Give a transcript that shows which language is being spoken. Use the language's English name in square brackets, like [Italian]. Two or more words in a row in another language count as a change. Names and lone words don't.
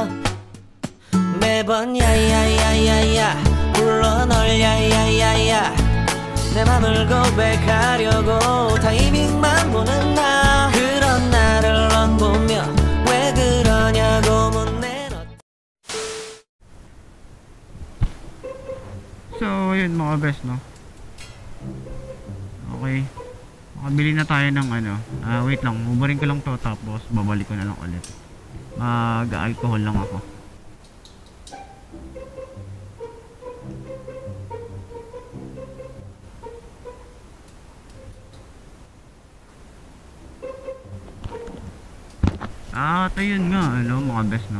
[Korean] 매번 야야야야야 불러 널 야야야야, 내 맘을 고백하려고 타이밍만 보는 나. 그런 나를 넌 보며 왜 그러냐고 묻네 너. [Filipino] So yun mga best, no? Okay, makabili na tayo ng wait lang, ubarin ko lang to tapos babalik ko na lang ulit. Mag-alcohol lang ako. Ito yun nga, mga best, no?